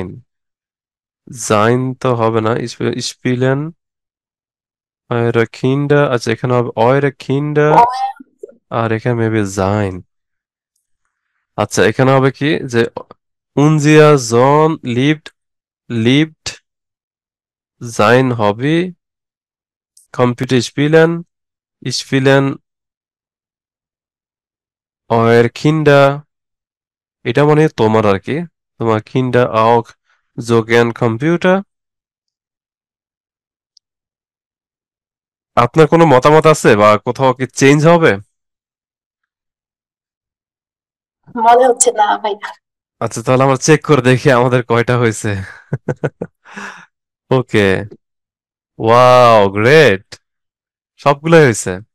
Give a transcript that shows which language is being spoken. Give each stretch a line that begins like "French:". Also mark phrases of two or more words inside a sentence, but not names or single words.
Bangla: জাইন তো হবে না,
German: spielen euer Kinder.
Bangla: আচ্ছা, এখানে হবে
German: euer Kinder
Bangla: ও। আর এখানে মেবি জাইন। আচ্ছা, এখানে হবে কি যে উনজিয়া জন লিভড লিভড জাইন হবে
German: Computer spielen, spielen euer Kinder,
Bangla: এটা মানে তোমার আর কি, তোমার
German: Kinder auch so gern Computer?
Bangla: আপনার কোনো মতামত আছে বা কোথাও কি চেঞ্জ হবে? মনে হচ্ছে না ভাইয়া। আচ্ছা তাহলে আমরা চেক করে দেখি আমাদের কয়টা হয়েছে।
English: okay, wow great,
Bangla: সবগুলোই হয়েছে।